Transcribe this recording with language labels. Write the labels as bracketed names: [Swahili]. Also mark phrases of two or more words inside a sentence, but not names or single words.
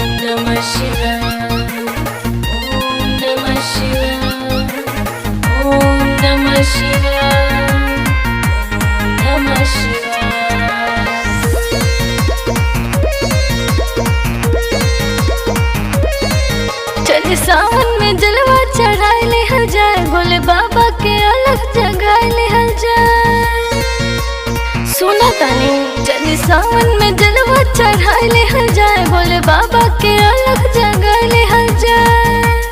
[Sanskrit] नमः शिवाय, ओम नमः शिवाय, ओम नमः शिवाय, ओम नमः शिवाय। [Bhojpuri] चल सावन में जलवा चढ़ाई ले जाए, भोले बाबा के अलग जगह ले जाए। सुना तानी चल सावन में जलवा चढ़ाई ले जाए, भोले बाबा के अलग जगह ले जाए।